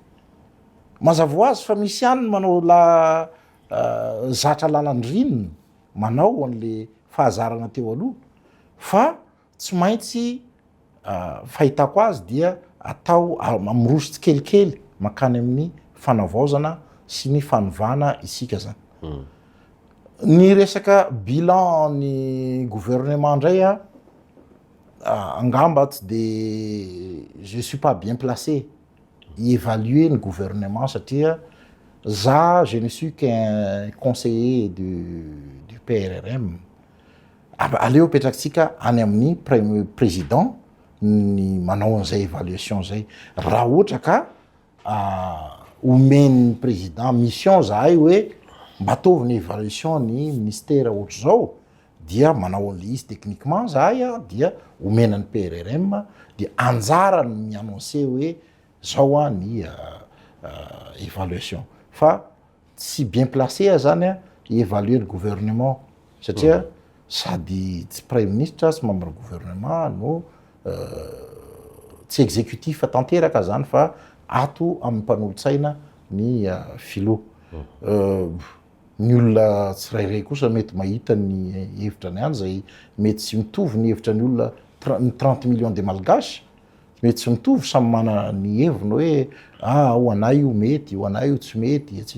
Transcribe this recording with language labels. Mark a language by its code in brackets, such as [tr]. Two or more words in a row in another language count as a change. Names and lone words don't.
[mg] Mazava ho azy fa misy ihany manao zatra lalandrinina manao an'le fahazarana teo aloha fa tsy maintsy fahitako azy dia atao miroso tsikelikely makany amin'ny fanavaozana sy ny fanovana isika zany. Ny resaka bilan ny gouvernement ndray angamba tsy de [fr] je suis pas bien placé évaluer [mg] ny gouvernement satria [fr] je ne suis qu'un conseiller du PRRM. [mg] Aleo petraksika any amin'ny président ny manao an'izay évaluation zay. Raha ohatra ka omeny président mission zahay hoe mba ataovy ny évaluation ny ministère ohatra zao dia manao an'le izy techniquement zahay dia omenany PRRM dia anjarany mi-annoncer hoe zao ny évaluation. Fa tsy [fr] bien placé [mg] zany [fr] évaluer le gouvernement [mg] satria sady tsy [fr] premier ministre [mg] sy [fr] membre gouvernement [mg] no tsy exécutif tanteraka zany fa ato amin'ny mpanolotsaina ny filo. Ny olona tsirairay kosa mety mahita ny hevitra ny any zay mety tsy mitovy ny hevitra ny olona [fr] 30 millions de malgaches [mg] mety tsy mitovy samy mana ny heviny hoe ho anay io mety, ho anay io tsy mety, etc.